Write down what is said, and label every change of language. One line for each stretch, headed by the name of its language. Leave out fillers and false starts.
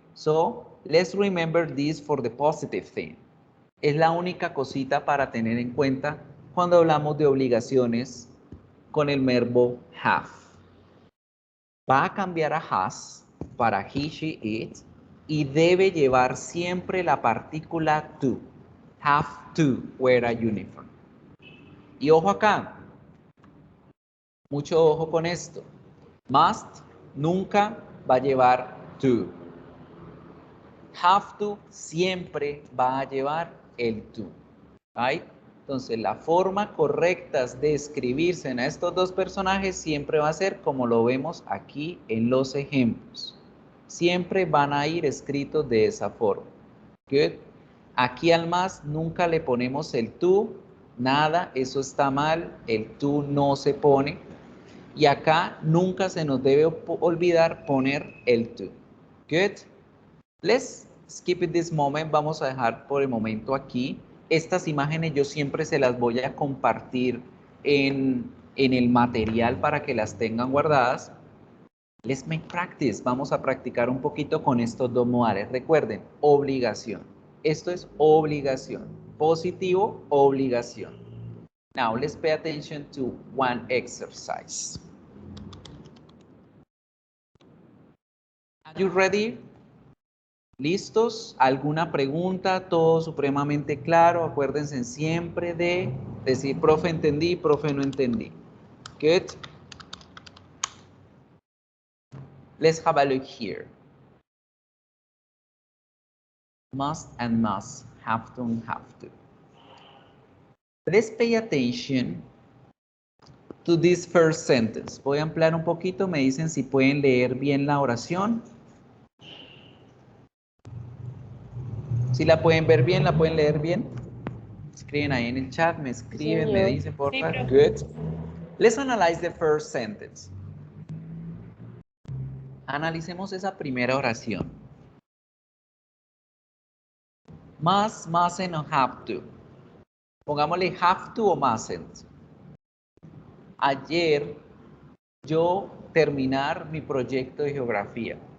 English: So, let's remember this for the positive thing.
Spanish: Es la única cosita para tener en cuenta cuando hablamos de obligaciones con el verbo have. Va a cambiar a has para he, she, it y debe llevar siempre la partícula to.
English: Have to wear a uniform.
Spanish: Y ojo acá, mucho ojo con esto. Must nunca va a llevar to. Have to siempre va a llevar el to. ¿Right? Entonces, la forma correcta de escribirse en estos dos personajes siempre va a ser como lo vemos aquí en los ejemplos. Siempre van a ir escritos de esa forma.
English: Good.
Spanish: Aquí al más nunca le ponemos el to, nada, eso está mal, el to no se pone. Y acá nunca se nos debe olvidar poner el to.
English: Good. Let's skip it this moment.
Spanish: Vamos a dejar por el momento aquí. Estas imágenes yo siempre se las voy a compartir en el material para que las tengan guardadas.
English: Let's make practice.
Spanish: Vamos a practicar un poquito con estos dos modales. Recuerden, obligación. Esto es obligación. Positivo, obligación.
English: Now, let's pay attention to one exercise. Are you ready?
Spanish: ¿Listos? ¿Alguna pregunta? ¿Todo supremamente claro? Acuérdense siempre de decir, profe, entendí, profe, no entendí.
English: Good. Let's have a look here. Must and must, have to and have to. Let's pay attention to this first sentence.
Spanish: Voy a ampliar un poquito, me dicen si pueden leer bien la oración. Si la pueden ver bien, la pueden leer bien. Escriben ahí en el chat, me escriben, me dicen, por favor.
English: Good. Let's analyze the first sentence.
Spanish: Analicemos esa primera oración. Must, mustn't o have to. Pongámosle have to o mustn't. Ayer yo terminar mi proyecto de geografía.